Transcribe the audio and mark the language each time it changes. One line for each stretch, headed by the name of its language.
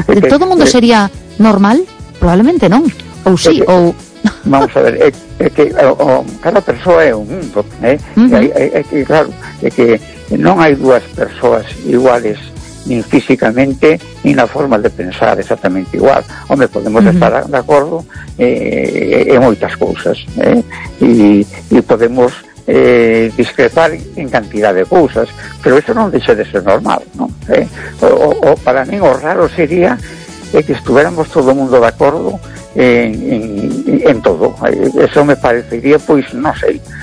Galician: Todo mundo sería normal, probablemente non. Ou si, ou vamos a ver, que cada persoa é un mundo, claro, que non hai dúas persoas iguales,
Spanish: ni físicamente, ni la forma de pensar exactamente igual. Hombre, podemos estar de acuerdo en muchas cosas, y podemos discrepar en cantidad de cosas, pero eso no deja de ser normal, ¿no? O para mí, o raro sería que estuviéramos todo el mundo de acuerdo en todo. Eso me parecería, pues, no sé,